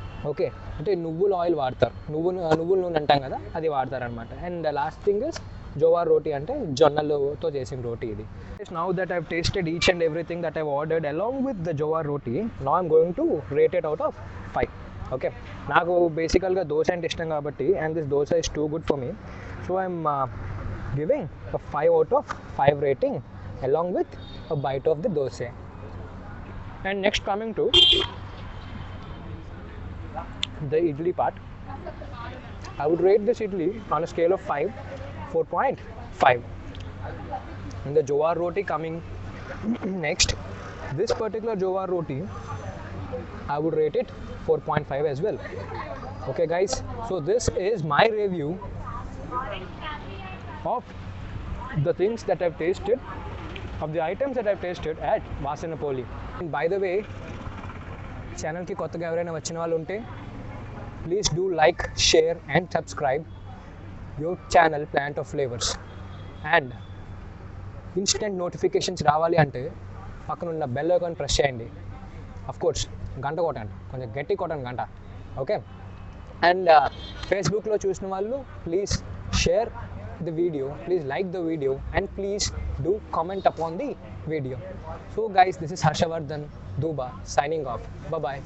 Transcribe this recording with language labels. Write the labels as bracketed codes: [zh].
[te] Okay, అంటే నువ్వుల oil వాడతారు, నువ్వుల నూనె అంటాం కదా, అది వాడతారనమాట. [en] and last thing is jowar roti, [te] అంటే జొన్నలతో చేసిన రోటీ ఇది. [en] Now that I've tasted each and everything that I've ordered along with the jowar roti, now I'm going to rate it out of 5. Okay, [te] నాకు బేసికల్గా దోశ అంటే ఇష్టం కాబట్టి, [en] and this dosa is too good for me, so I'm giving a 5 out of 5 rating along with a bite of the dosa. And next, coming to the idli part, I would rate this idli on a scale of 5, 4.5. And the jowar roti coming next. This particular jowar roti I would rate it 4.5 as well. Okay guys, so this is my review of the things that I've tasted, of the items that I've tasted at Vasanapoli. And by the way, [te] ఛానల్కి కొత్తగా ఎవరైనా వచ్చిన వాళ్ళు ఉంటే [en] Please do like, share and subscribe your channel Plant of Flavours. [te] And instant notifications రావాలి అంటే పక్కన ఉన్న బెల్ ఐకాన్ ప్రెస్ చేయండి. అఫ్ కోర్స్ గంట కొట్టండి, కొంచెం గట్టి కొట్టండి గంట. [en] okay, and [te] ఫేస్బుక్లో చూసిన వాళ్ళు [en] Please share the video, please like the video and please do comment upon the video. So guys, this is Harshavardhan Duba signing off. Bye bye.